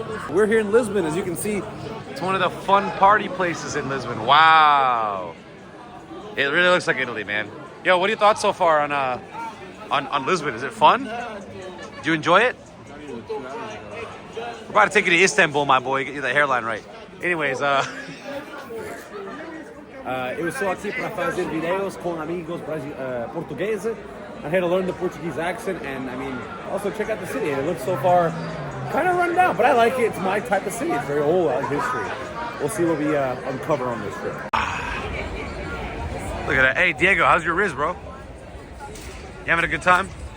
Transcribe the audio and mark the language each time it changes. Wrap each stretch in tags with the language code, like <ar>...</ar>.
<en>We're here in Lisbon, as you can see. It's one of the fun party places in Lisbon. Wow. It really looks like Italy, man. Yo, what are your thoughts so far on Lisbon? Is it fun? Do you enjoy it? We're about to take you to Istanbul, my boy. Get you the hairline right.</en> <pt>Anyways, eu estou aqui para fazer videos com amigos portugueses.</pt> <en>I'm here to learn the Portuguese accent, and I mean, also check out the city. It looks so far kind of run down, but I like it. It's my type of city. It's very old history. We'll see what we uncover on this trip. Look at that. Hey, Diego, how's your rizz, bro? You having a good time?</en>